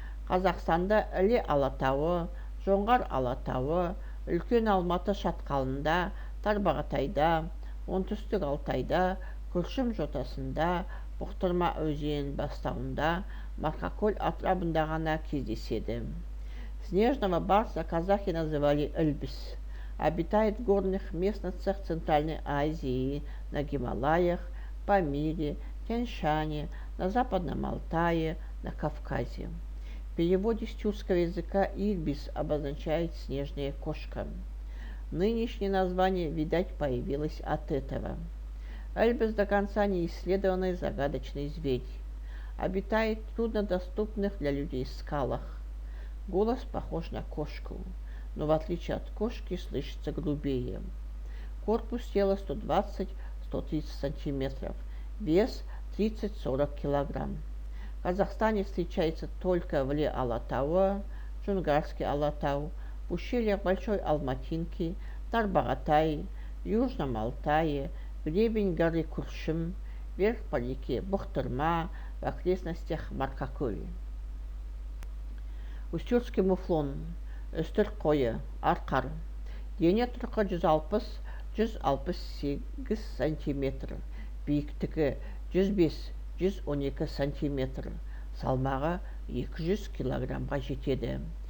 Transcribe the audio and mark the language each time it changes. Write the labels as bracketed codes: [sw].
[kk] Қазақстанда Іле алатауы, Жоңғар алатауы, Үлкен Алматы шатқалында, Тарбағатайда, оңтүстік Алтайда, Күршім жотасында, Бұқтырма өзенінің бастауында, Марқакөл атырабында ғана кездеседі. [ru] Снежного барса казахи называли ыльбис. Обитает в горных местностях Центральной Азии, на Гималаях, Памире, Тянь-Шане, на Западном Алтае, на Кавказе. В переводе с тюркского языка ирбис обозначает снежная кошка. Нынешнее название, видать, появилось от этого. Ыльбис до конца не исследованный загадочный зверь. Обитает в труднодоступных для людей скалах. Голос похож на кошку, но в отличие от кошки слышится грубее. Корпус тела 120-130 сантиметров, вес 30-40 килограмм. В Казахстане встречается только в Ле Алатауа, Джунгарский Алатау, в ущельях Большой Алматинки, Тарбағатай, Южном Алтае, гребень горы Күршім, вверх по реке Бұқтырма, в окрестностях Марқакөл. Устюртский муфлон, [kk] үстір қойы, [ru] арқар. [kk] Дене тұрқы 160-168 сантиметр, биіктігі 105-112 сантиметр, салмағы 200 килограммға жетеді.